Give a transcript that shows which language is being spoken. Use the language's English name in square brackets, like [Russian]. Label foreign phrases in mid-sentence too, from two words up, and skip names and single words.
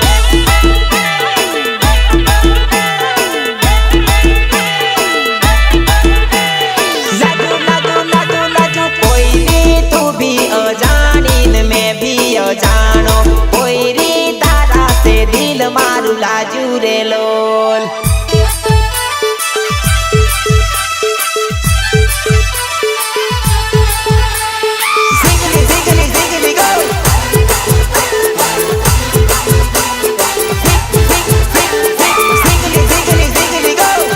[Gujarati] લાજુ લાજુ લાજુ લાજુ કોઈ રી તું ભી અજાણીન મેં ભી અજાણો કોઈ રી તારા સે દિલ મારું લાજુ રે લોલ [English] Ziggly, ziggly, ziggly, go! Ziggly, ziggly, ziggly, go!